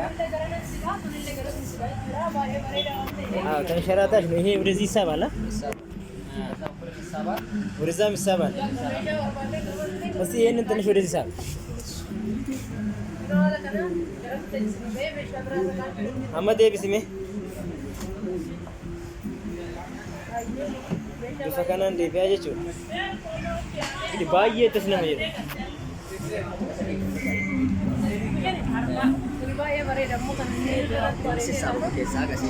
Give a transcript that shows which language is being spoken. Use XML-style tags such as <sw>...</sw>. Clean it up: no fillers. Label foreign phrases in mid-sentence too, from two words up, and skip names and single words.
<am>ተንሸራታች ነው። ይሄ ወደዚህ ይሳባል። ወደዛም ይሳባል። እስቲ ይሄንን ትንሽ ወደዚህ ሳብ። አመዴ ቢስሜ</am> <om>bifa kanaan deebi'aa jechuudha. Gidi baay'ee itti nama jedhu. Baay'ee bareeda immoo kan inni keessaa agarsiisa.</om>